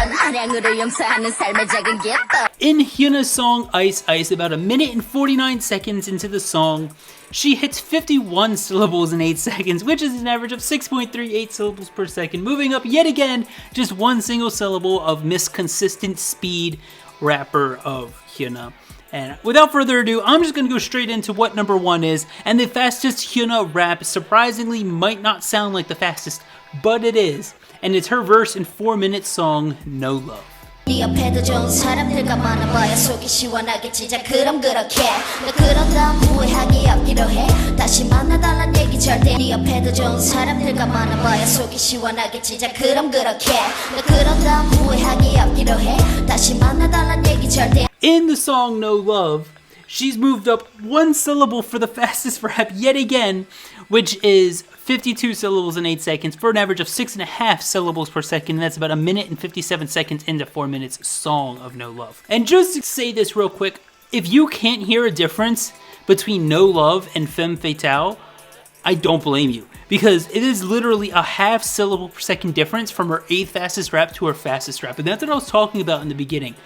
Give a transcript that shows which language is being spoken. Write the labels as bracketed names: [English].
[English] In Hyuna's song Ice Ice, about a minute and 49 seconds into the song, she hits 51 syllables in 8 seconds, which is an average of 6.38 syllables per second, moving up yet again just one single syllable of Miss Consistent Speed rapper of Hyuna. And without further ado, I'm just going to go straight into what number 1 is, and the fastest Hyuna rap surprisingly might not sound like the fastest, but it is, and it's her verse in 4-minute song No Love. [Korean] 네 옆에도 좋은 사람들과 많아봐야 속이 시원하겠지 그럼 그렇게 너 그러다 후회하기 없기로 해 다시 만나달란 얘기 절대 네 옆에도 좋은 사람들과 많아봐야 속이 시원하겠지 그럼 그렇게 너 그러다 후회하기 없기로 해 다시 만나달란 얘기 절대. [English] In the song No Love, she's moved up 1 syllable for the fastest rap yet again, which is 52 syllables in 8 seconds for an average of 6.5 syllables per second. And that's about a minute and 57 seconds into 4 minutes song of No Love. And just to say this real quick, if you can't hear a difference between No Love and Femme Fatale, I don't blame you, because it is literally a half syllable per second difference from her 8th fastest rap to her fastest rap. And that's what I was talking about in the beginning.